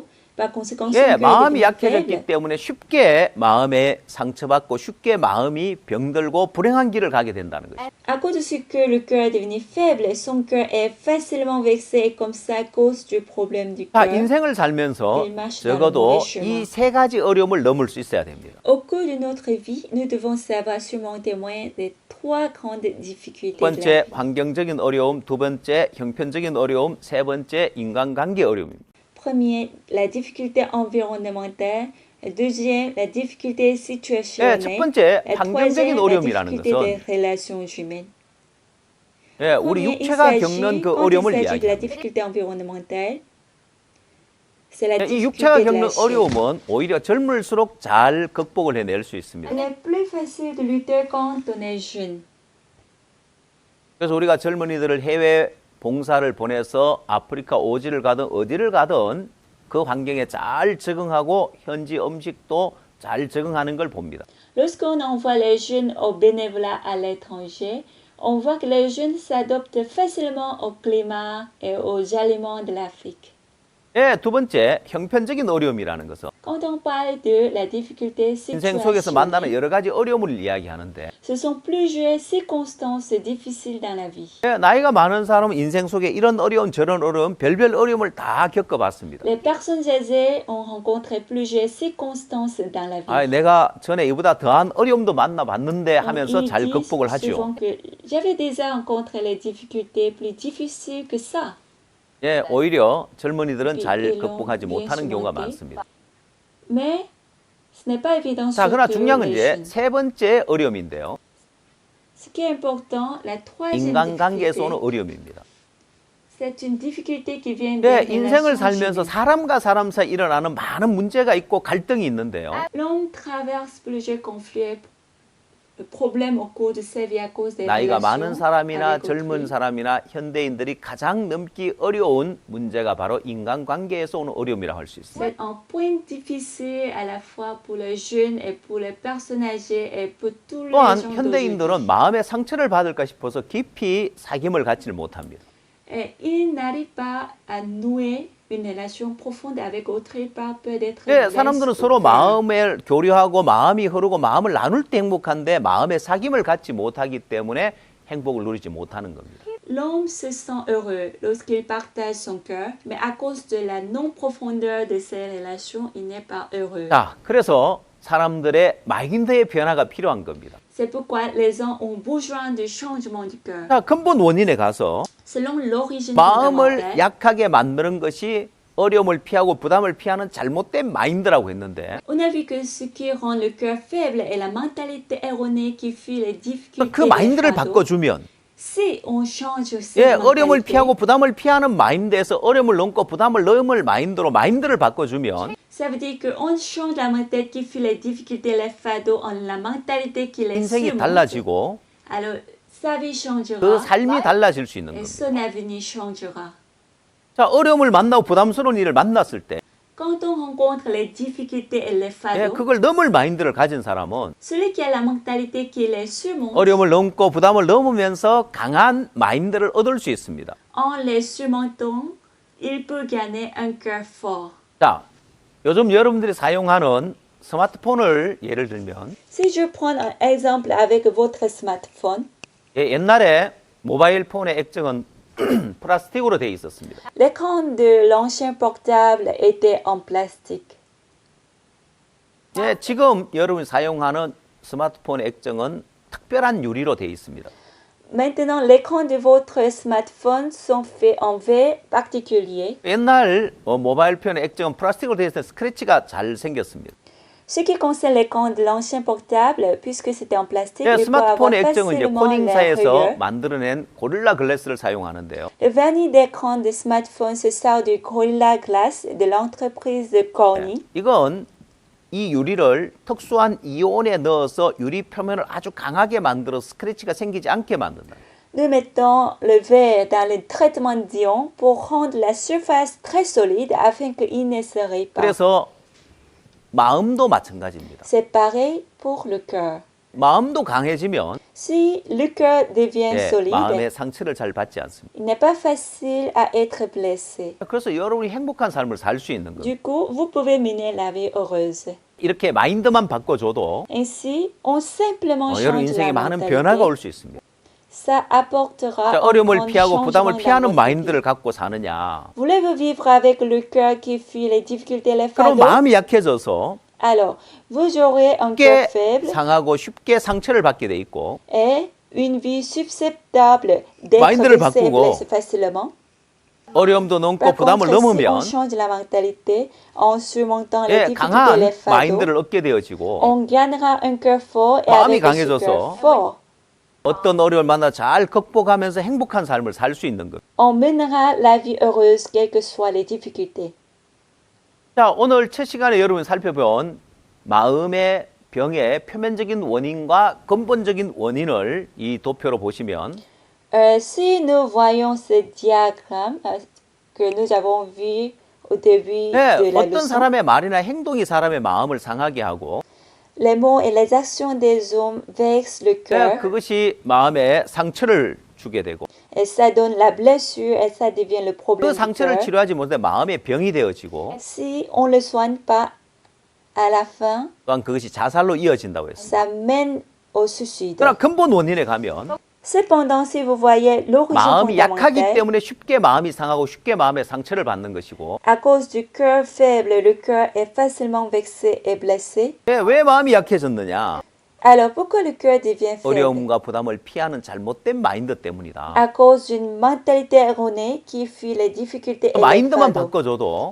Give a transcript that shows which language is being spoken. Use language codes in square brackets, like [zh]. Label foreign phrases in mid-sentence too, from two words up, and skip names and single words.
[fr] Par conséquent, son [ko] 예, [fr] cœur est [ko] 마음이 [fr] devenu [ko] 약해졌기 [fr] faible. [ko] 때문에 쉽게 마음에 상처받고 쉽게 마음이 병들고 불행한 길을 가게 된다는 거죠. [fr] À cause de ce que le cœur est devenu faible, son cœur est facilement vexé et comme ça, à cause du problème du [ko] 자, [fr] cœur. [ko] 인생을 살면서 일마시다는 적어도 마음의 이 세 가지 어려움을 넘을 수 있어야 됩니다. [fr] Au cours de notre vie, nous devons savoir surmonter moyen des trois grandes difficultés [ko] 첫 [fr] de la [ko] 번째 [fr] vie. [ko] 환경적인 어려움, 두 번째 형편적인 어려움, 세 번째 인간관계 어려움입니다. [fr] Premier, la difficulté environnementale. Deuxième, la difficulté [ko] 네, [fr] situationnelle. [ko] 첫 번째 [fr] Et [ko] 환경적인 [fr] troisième, la [ko] 어려움이라는 [fr] difficulté des [ko] 것은 [fr] relations humaines. [ko] 예, 우리 [fr] Premier, il [ko] 육체가 [fr] s'agit, [ko] 겪는 그 [fr] quand il [ko] 어려움을 [fr] s'agit de la [ko] 이야기합니다. [fr] difficulté environnementale, c'est la [ko] 이 육체가 [fr] difficulté de [ko] 겪는 [fr] la chair. [ko] 어려움은 오히려 젊을수록 잘 극복을 해낼 수 있습니다. [fr] Elle est plus facile de lutter quand on est jeune. [ko] 그래서 우리가 젊은이들을 해외 봉사를 보내서 아프리카 오지를 가든 어디를 가든 그 환경에 잘 적응하고 현지 음식도 잘 적응하는 걸 봅니다. [fr] Lorsqu'on envoie les jeunes au bénévolat à l'étranger, on voit que les jeunes s'adoptent facilement au climat et aux aliments de l'Afrique. [ko] 예, 두 번째 형편적인 어려움이라는 것은 [fr] Quand on parle de la difficulté [ko] 인생 속에서 만나는 [fr] situationnelle, [ko] 여러 가지 어려움을 이야기하는데 [fr] ce sont plusieurs circonstances difficiles dans la vie. [ko] 예, 나이가 많은 사람은 인생 속에 이런 어려움 저런 어려움 별별 어려움을 다 겪어봤습니다. [fr] Les personnes aisées ont rencontré plusieurs circonstances dans la vie. [ko] 아, 내가 전에 이보다 더한 어려움도 만나봤는데 [fr] Donc, [ko] 하면서 [fr] ils [ko] 잘 [fr] disent [ko] 극복을 하지요. [fr] souvent que j'avais déjà rencontré les difficultés plus difficiles que ça. [ko] 예, 오히려 젊은이들은 잘 [fr] ils l'ont [ko] 극복하지 [fr] bien [ko] 못하는 경우가 [fr] surmonté. [ko] 많습니다. [fr] Mais ce n'est pas évident [ko] 자, 그러나 [fr] surtout [ko] 중요한 건 [fr] les [ko] 이제 [fr] jeunes. [ko] 세 번째 어려움인데요. [fr] Ce qui est important, la troisième [ko] 인간관계에서 오는 [fr] difficulté, [ko] 어려움입니다. [fr] C'est une difficulté qui vient [ko] 네, [fr] des [ko] 인생을 [fr] relations [ko] 살면서 [fr] humaines. [ko] 사람과 사람 사이 일어나는 많은 문제가 있고 갈등이 있는데요. [fr] L'homme traverse plusieurs conflits, problèmes au cours de sa vie à cause des [ko] 나이가 많은 [fr] relations [ko] 사람이나 [fr] avec [ko] 젊은 [fr] autrui. [ko] 사람이나 현대인들이 가장 넘기 어려운 문제가 바로 인간관계에서 오는 어려움이라고 할 수 있습니다. [fr] C'est un point difficile à la fois pour les jeunes et pour les personnes âgées et pour tous les [ko] 또한 [fr] gens [ko] 현대인들은 [fr] d'aujourd'hui. [ko] 마음의 상처를 받을까 싶어서 깊이 사귐을 갖지를 못합니다. [fr] Et ils n'arrivent pas à nouer une relation profonde avec autrui par peur d'être [ko] 네, [fr] blessés [ko] 사람들은 [fr] ou [ko] 서로 [fr] peur. [ko] 마음을 교류하고 마음이 흐르고 마음을 나눌 때 행복한데 마음의 사귐을 갖지 못하기 때문에 행복을 누리지 못하는 겁니다. [fr] L'homme se sent heureux lorsqu'il partage son cœur, mais à cause de la non-profondeur de ces relations, il n'est pas heureux. [ko] 자, 그래서 사람들의 마인드의 변화가 필요한 겁니다. [fr] C'est pourquoi les gens ont besoin de changement du cœur. [ko] 자, 근본 원인에 가서 [fr] Selon l'origine [ko] 마음을 [fr] fondamentale, [ko] 약하게 만드는 것이 어려움을 피하고 부담을 피하는 잘못된 마인드라고 했는데 [fr] on a vu que ce qui rend le cœur faible est la mentalité erronée qui fuit les difficultés [ko] 그 [fr] et les [ko] 마인드를 [fr] fardeaux. [ko] 바꿔주면 [fr] Si on change [ko] 예, [fr] cette [ko] 어려움을 [fr] mentalité, [ko] 피하고 부담을 피하는 마인드에서 어려움을 넘고 부담을 넘을 마인드로 마인드를 바꿔주면 [fr] ça veut dire qu'on change la mentalité qui fuit les difficultés et les fardeaux en la mentalité qui les [ko] 인생이 [fr] surmonte. [ko] 달라지고 [fr] Alors, sa vie changera [ko] 그 삶이 달라질 수 있는 [fr] et [ko] 겁니다. [fr] son avenir changera. [ko] 자, 어려움을 만나고 부담스러운 일을 만났을 때 [fr] Quand on rencontre les difficultés et les [ko] 예, [fr] fardeaux, [ko] 그걸 넘을 마인드를 가진 사람은 [fr] celui qui a la mentalité qui les surmonte, [ko] 어려움을 넘고 부담을 넘으면서 강한 마인드를 얻을 수 있습니다. [fr] en les surmontant, il peut gagner un cœur fort. [ko] 자, 요즘 여러분들이 사용하는 스마트폰을 예를 들면 [fr] Si je prends un exemple avec votre smartphone, [ko] 예, 옛날에 모바일 폰의 액정은 플라스틱으로 되어 있었습니다. [fr] l'écran de l'ancien portable était en plastique. [ko] 예, 지금 여러분이 사용하는 스마트폰의 액정은 특별한 유리로 되어 있습니다. [fr] Maintenant, l'écran de votre smartphone sont faits en verre particulier. [ko] 옛날 모바일 폰의 액정은 플라스틱으로 되어 있어서 스크래치가 잘 생겼습니다. [fr] Ce qui concerne l'écran de l'ancien portable, puisque c'était en plastique, [ko] 예, [fr] il peut avoir [ko] 스마트폰의 액정은 이제 [fr] facilement les [ko] 코닝사에서 [fr] rayures. [ko] 만들어낸 고릴라 글래스를 사용하는데요. [fr] Le vernis d'écran de smartphone se sort du Gorilla Glass de l'entreprise de Corning. [ko] 이건 이 유리를 특수한 이온에 넣어서 유리 표면을 아주 강하게 만들어 스크래치가 생기지 않게 만든다. [fr] Nous mettons le verre dans le traitement d'ion pour rendre la surface très solide afin qu'il ne se raye pas. [ko] 그래서 마음도 마찬가지입니다. [fr] C'est pareil pour le cœur. [ko] 마음도 강해지면 [fr] Si le cœur devient [ko] 예, [fr] solide, [ko] 마음의 상처를 잘 받지 않습니다. [fr] il n'est pas facile à être blessé. [ko] 그래서 여러분이 행복한 삶을 살 수 있는 겁니다. [fr] Du coup, vous pouvez mener la vie heureuse. [ko] 이렇게 마인드만 바꿔줘도 [fr] Ainsi, on simplement [ko] 여러분 [fr] change [ko] 인생에 [fr] la [ko] 많은 변화가 [fr] mentalité. [ko] 올 수 있습니다. [fr] Ça apportera [ko] 자, [fr] un [ko] 어려움을 [fr] grand [ko] 피하고 부담을 [fr] changement [ko] 피하는 [fr] dans votre vie. [ko] 마인드를 갖고 사느냐? [fr] Voulez-vous vivre avec le cœur qui fuit les difficultés et les [ko] 그럼 [fr] fardeaux? [ko] 마음이 약해져서 [fr] Alors, vous aurez un cœur [ko] 쉽게 [fr] faible [ko] 상하고 쉽게 상처를 받게 돼 있고 [fr] et une vie susceptible d'être [ko] 마인드를 [fr] blessée et [ko] 바꾸고 [fr] blessée facilement. [ko] 어려움도 넘고 [fr] Par [ko] 부담을 [fr] contre, si [ko] 넘으면 [fr] on change la mentalité en surmontant les [ko] 예, [fr] difficultés et les [ko] 강한 [fr] fardeaux, [ko] 마인드를 얻게 되어지고 [fr] on gagnera un cœur fort et [ko] 마음이 [fr] avec ce [ko] 강해져서 [fr] cœur fort, [ko] 어떤 어려움을 만나 잘 극복하면서 행복한 삶을 살 수 있는 것. [fr] on mènera la vie heureuse quelles que soient les difficultés. [ko] 자, 오늘 첫 시간에 여러분 살펴본 마음의 병의 표면적인 원인과 근본적인 원인을 이 도표로 보시면 [fr] Si nous voyons ce diagramme que nous avons vu au début [ko] 네, [fr] de la [ko] 어떤 [fr] leçon, [ko] 사람의 말이나 행동이 사람의 마음을 상하게 하고 [fr] les mots et les actions des hommes vexent le [ko] 네, [fr] cœur [ko] 그것이 마음에 상처를 주게 되고 [fr] et ça donne la blessure et ça devient le [ko] 그 [fr] problème du [ko] 상처를 [fr] cœur. [ko] 치료하지 못해 마음의 병이 되어지고 [fr] Si on ne le soigne pas, à la fin, [ko] 또한 그것이 자살로 이어진다고 했습니다. [fr] ça mène au suicide. [ko] 그러나 근본 원인에 가면 [fr] Cependant, si vous voyez l'origine [ko] 마음이 약하기 [fr] fondamentale, [ko] 때문에 쉽게 마음이 상하고 쉽게 마음의 상처를 받는 것이고 [fr] à cause du cœur faible, le cœur est facilement vexé et blessé. [ko] 네, 왜 마음이 약해졌느냐? [fr] Alors, pourquoi le cœur devient faible? [ko] 어려움과 부담을 피하는 잘못된 마인드 때문이다. [fr] À cause d'une mentalité erronée qui fuit les difficultés et les [ko] 마인드만 [fr] fardeaux. [ko] 바꿔줘도